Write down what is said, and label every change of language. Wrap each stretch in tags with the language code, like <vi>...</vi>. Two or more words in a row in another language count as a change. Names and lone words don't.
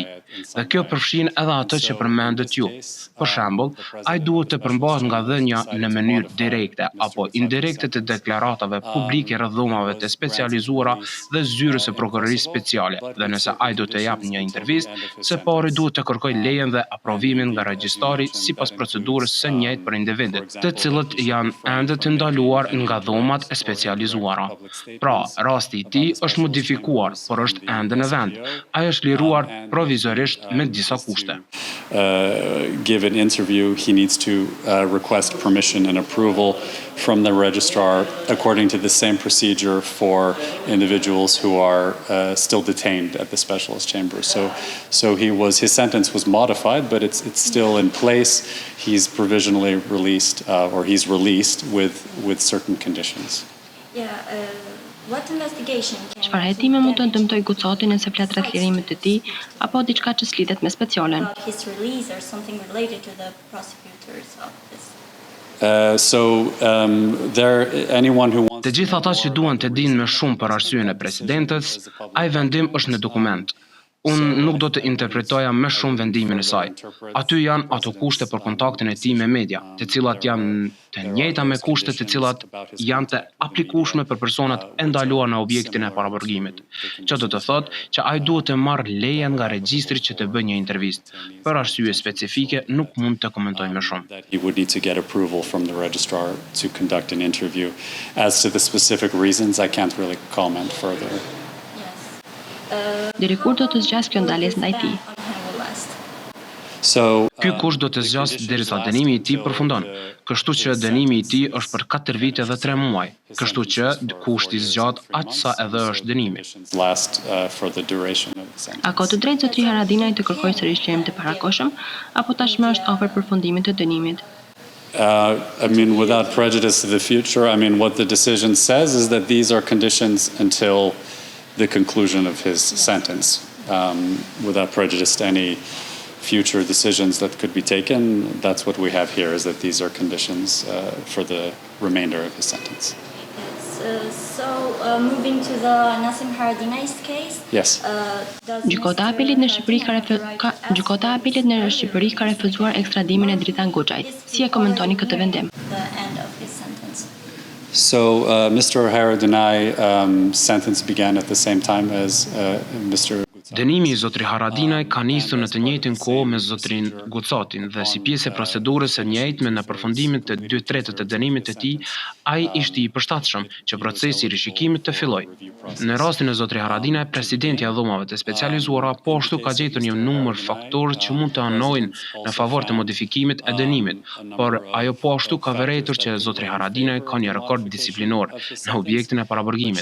<sq>Dhe kjo përfshin edhe atë që përmendet ju. Për shembull, ai duhet të përmbahet nga dhënia në mënyrë direkte apo indirekte të deklaratave publike rreth dhomave të specializuara dhe zyrës së prokurorisë speciale, dhe nëse ai do të japë një intervistë, së pari duhet të kërkojë lejen dhe aprovimin nga regjistari sipas procedurës së njëjtë për individët, të cilët janë ende të ndaluar nga dhomat e specializuara. Pra, rasti i tij është modifikuar, por është ende në vend. Ai është liruar provizorisht me disa kushte.</sq> <en>Give an interview, he needs to request permission and approval from the registrar according to the same procedure for individuals who are still detained at the specialist chamber. So his sentence was modified, but it's still in place. He's provisionally released, or he's released with certain conditions. what investigation</en> <sq>Çfarë hetime mund të dëmtojë Gucatin nëse flet rreth lirimit të tij apo diçka që slitet me specialen?</sq> <en>about his release or something related to the prosecutors of this? Anyone who wants</en> <sq>Të gjithë ata që duan të dinë më shumë për arsyeën e presidentes, ai vendim është në dokument. Unë nuk do të interpretoja më shumë vendimin e saj. Aty janë ato kushte për kontaktin e tij me media, të cilat janë të njëjta me kushtet të cilat janë të aplikueshme për personat e ndaluar në objektin e paraburgimit. Që do të thotë që ai duhet të marrë lejen nga regjistri që të bëjë një intervistë. Për arsye specifike nuk mund të komentoj më shumë.</sq> <en>that he would need to get approval from the registrar to conduct an interview. As to the specific reasons, I can't really comment further.</en> <sq>Deri kur do të zgjas kjo ndalesë ndaj tij?</sq> <en>On him will last. So</en> <sq>Ky kusht do të zgjasë derisa dënimi i tij përfundon. Kështu që dënimi i tij është për 4 vite dhe 3 muaj. Kështu që kushti zgjat aq sa edhe është dënimi.</sq> <en>last for the duration of the sentence.</en> <sq>A ka të drejtë zotri Haradinaj të kërkojë sërish lirim të parakohshëm apo tashmë është afër përfundimit të dënimit?</sq> <en>I mean, without prejudice to the future, I mean, what the decision says is that these are conditions until the conclusion of his sentence, without prejudice to any future decisions that could be taken. That's what we have here, is that these are conditions for the remainder of his sentence. Moving to the Nasim Haradinaj's case. Yes.</en> <sq>Gjykata e apelit në Shqipëri ka refuzuar ekstradimin e Dritan Goxhait. Si e komentoni këtë vendim?</sq> <en>The end of his sentence. So Mr. Haradinaj sentence began at the same time as Mr.</en> <sq>Dënimi i zotri Haradinaj ka nisur në të njëjtën kohë me zotrin Gucatin dhe si pjesë e procedurës së njëjtme në përfundimin të 2/3 të dënimit të tij, ai ishte i përshtatshëm që procesi i rishikimit të fillojë. Në rastin e zotri Haradinaj, presidenti i dhomave të specializuara po ashtu ka gjetur një numër faktorë që mund të anojnë në favor të modifikimit e dënimit, por ajo po ashtu ka vërejtur që zotri Haradinaj ka një rekord disiplinor në objektin e paraburgimit.</sq>